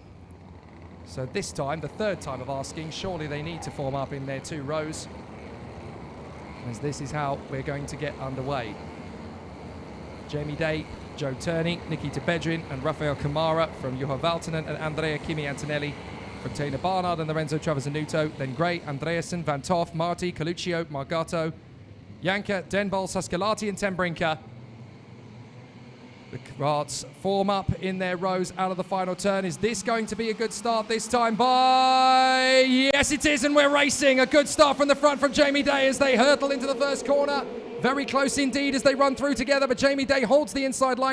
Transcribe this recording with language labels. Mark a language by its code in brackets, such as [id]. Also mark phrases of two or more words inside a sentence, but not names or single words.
[en] So this time, the 3rd time of asking, surely they need to form up in their 2 rows, as this is how we're going to get underway. Jamie Day, Joe Turney, Nikita Bedrin and Rafael Kamara from Juha Valtonen and Andrea Kimi Antonelli from Taylor Barnard and Lorenzo Travasanuto, then Gray, Andreasen, Van Toff, Marti, Coluccio, Margato, Janka, Denbol, Saskalati and Tembrinka. The Karats form up in their rows out of the final turn. Is this going to be a good start this time by... Yes, it is, and we're racing. A good start from the front from Jamie Day as they hurtle into the first corner. Very close indeed as they run through together, but Jamie Day holds the inside line.